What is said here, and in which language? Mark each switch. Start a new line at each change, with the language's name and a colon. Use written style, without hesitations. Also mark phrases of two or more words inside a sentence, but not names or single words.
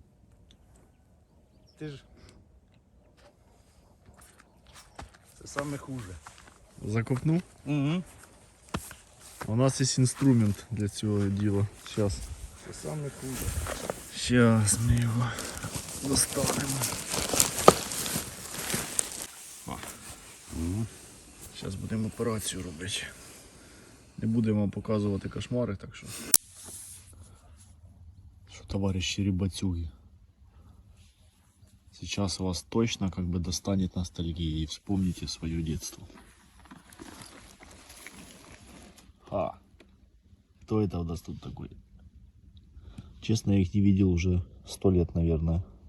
Russian: Ты ж... Это самое хуже. Закопнул? Угу. У нас есть инструмент для цього дела. Сейчас. Это самое хуже. Сейчас мы его достанем.
Ukrainian: Зараз будемо операцію робити. Не будемо вам показувати кошмари, так що. Що,
Russian: товарищи рыбацюги, сейчас вас точно как бы достанет ностальгия и вспомните свое детство. Кто это у нас тут такой? Честно, я их не видел уже 100 лет, наверное.